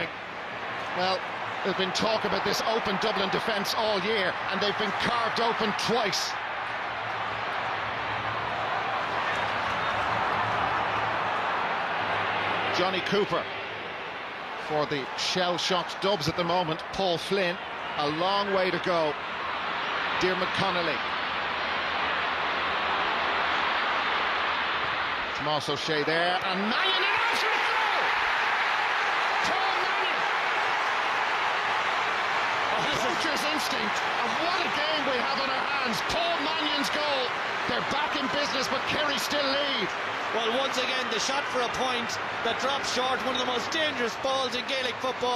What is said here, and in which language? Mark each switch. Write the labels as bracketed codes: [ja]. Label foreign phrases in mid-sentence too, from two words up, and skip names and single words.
[en] Well, there's been talk about this open Dublin defence all year, and they've been carved open twice. Johnny Cooper for the shell-shocked Dubs at the moment. Paul Flynn, a long way to go. Dermot Connolly. Tomás O'Shea there, and Mannion in after it goal! Paul Mannion! Poacher's instinct, and what a game we have on our hands. Paul Mannion's goal. They're back in business, but Kerry still lead. Well, once again, the shot for a point that drops short, one of the most dangerous balls in Gaelic football.